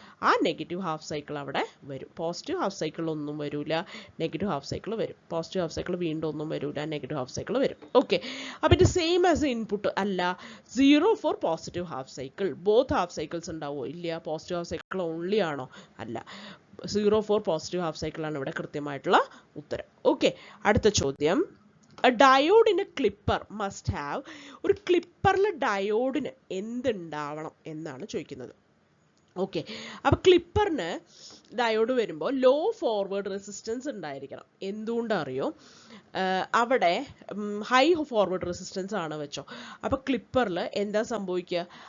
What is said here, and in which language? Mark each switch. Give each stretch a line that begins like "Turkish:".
Malayalam: ആ negative half cycle അവിടെ വരും. പോസിറ്റീവ് ഹാഫ് സൈക്കിൾ ഒന്നും വരില്ല, നെഗറ്റീവ് ഹാഫ് സൈക്കിൾ വരും. പോസിറ്റീവ് ഹാഫ് സൈക്കിൾ വീണ്ടും ഒന്നും വരില്ല, നെഗറ്റീവ് ഹാഫ് സൈക്കിൾ വരും. ഓക്കെ, അപ്പോൾ ഇത് സെയിം ആസ് ഇൻപുട്ട് അല്ല. 0 four positive half cycle. Both half cycles ഉണ്ടാവുമോ? ഇല്ല. പോസിറ്റീവ് ഹാഫ് സൈക്കിൾ ഓൺലി ആണോ? അല്ല. 0 ഫോർ പോസിറ്റീവ് ഹാഫ് സൈക്കിളാണ് ഇവിടെ കൃത്യമായിട്ടുള്ള ഉത്തരം.
English: okay,
Malayalam: അടുത്ത ചോദ്യം,
English: a diode in a clipper must have.
Malayalam: ഒരു ക്ലിപ്പറിൽ ഡയോഡിന് എന്തുണ്ടാവണം എന്നാണ് ചോദിക്കുന്നത്. ഓക്കെ, അപ്പോൾ ക്ലിപ്പറിന് ഡയോഡ് വരുമ്പോൾ ലോ ഫോർവേഡ് റെസിസ്റ്റൻസ് ഉണ്ടായിരിക്കണം. എന്തുകൊണ്ടറിയോ? അവിടെ ഹൈ ഫോർവേഡ് റെസിസ്റ്റൻസ് ആണ് വെച്ചോ. അപ്പോൾ ക്ലിപ്പറിൽ എന്താ സംഭവിക്കുക?